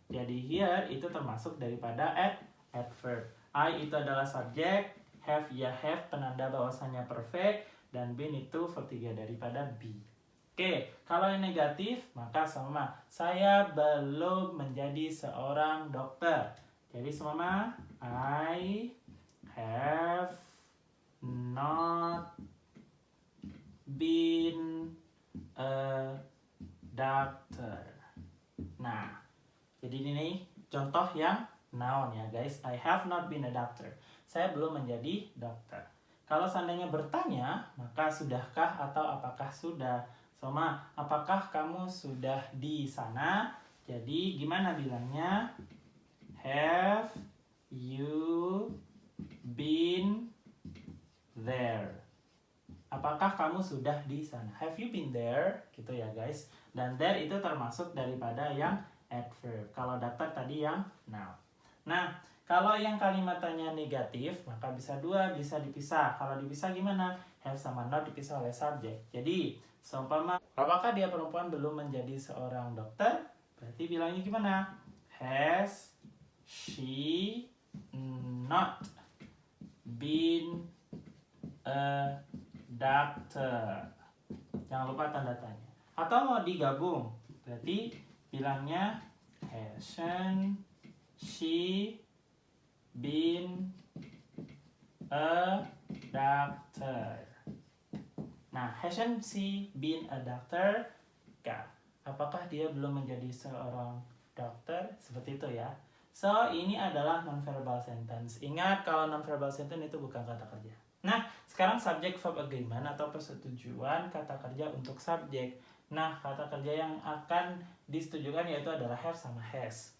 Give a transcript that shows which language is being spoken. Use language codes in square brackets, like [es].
[id] Jadi here itu termasuk daripada adverb. I itu adalah subjek, have ya have penanda bahwasannya perfect, dan been itu verb 3 daripada be. Oke, kalau yang negatif maka sama. Saya belum menjadi seorang dokter. Jadi sama [en] I have not been a doctor. [id] Nah, jadi ini nih contoh yang noun ya guys. [en] I have not been a doctor. [id] Saya belum menjadi dokter. Kalau seandainya bertanya, maka sudahkah atau apakah sudah? Sama, apakah kamu sudah di sana? Jadi gimana bilangnya? [en] Have you been there? [id] Apakah kamu sudah di sana? [en] Have you been there? [id] Gitu ya [en] guys. [id] Dan there itu termasuk daripada yang adverb. Kalau doctor tadi yang noun. Nah, kalau yang kalimatnya negatif, maka bisa dua, bisa dipisah. Kalau dipisah gimana? Have sama not dipisah oleh subjek. Jadi, seumpama, apakah dia perempuan belum menjadi seorang dokter? Berarti bilangnya gimana? [en] Has she not been a doctor? [id] Jangan lupa tanda tanya. Atau mau digabung, berarti bilangnya [en] hasn't she been a doctor? Nah, hasn't she been a doctor? [id] Apakah dia belum menjadi seorang dokter? Seperti itu ya. So, ini adalah non-verbal sentence. Ingat, kalau non-verbal sentence itu bukan kata kerja. Nah, sekarang subject verb agreement atau persetujuan kata kerja untuk subjek. Nah, kata kerja yang akan disetujukan yaitu adalah have sama has.